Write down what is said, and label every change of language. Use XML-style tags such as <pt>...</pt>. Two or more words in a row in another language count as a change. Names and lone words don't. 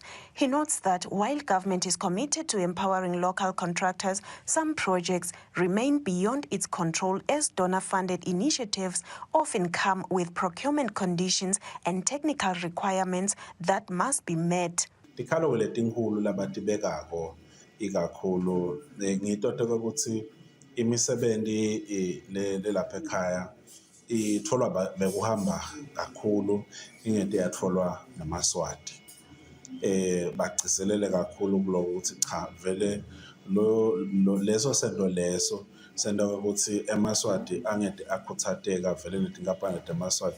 <en>He notes that while government is committed to empowering local contractors, some projects remain beyond its control as donor-funded initiatives often come with procurement conditions and technical requirements that must be met.</en> <ss>Ikakhulu ngitothe ukuthi imisebenzi lapha ekhaya itholwa bekuhamba kakhulu ingento yatholwa namaswati bagciselele kakhulu kuloko ukuthi cha vele leso sento ukuthi emaswati angede akhuthateka vele netinkampani emaswati</ss>